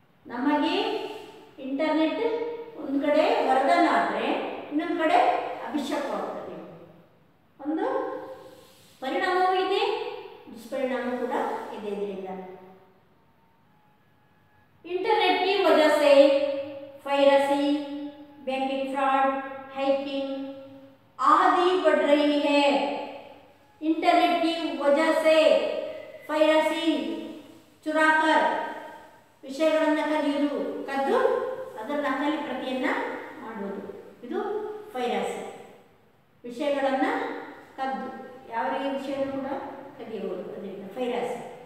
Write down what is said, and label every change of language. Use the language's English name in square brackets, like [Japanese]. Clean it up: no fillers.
[Kannada] ನಮಗೆ ಇಂಟರ್ನೆಟ್ ಒಂದು ಕಡೆ ವರದಾನ ಆದರೆ ಇನ್ನೊಂದು ಕಡೆ ಅಭಿಶಾಪವಾಗುತ್ತದೆ. ಒಂದು ಪರಿಣಾಮವೂ ಇದೆ, दुष्परिणाम ಕೂಡ ಇದೆ. [Hindi] ಇದರಿಂದ इंटरनेट की वजह से पायरेसी, बैंकिंग फ्रॉड, हैकिंग आदि बढ़ रही है. इंटरनेट की वजह से पायरेसी चुराकर [Kannada] ವಿಷಯಗಳನ್ನು ಕದಿಯುವುದು, ಕದ್ದು ಅದರ ನಕಲಿ ಪ್ರತಿಯನ್ನ ಮಾಡುವುದು, ಇದು ಪೈರಸಿ. ವಿಷಯಗಳನ್ನು ಕದ್ದು ಯಾವ ವಿಷಯವನ್ನು ಕೂಡ ಕದಿಯುವುದು, ಅದರಿಂದ ಪೈರಸಿ.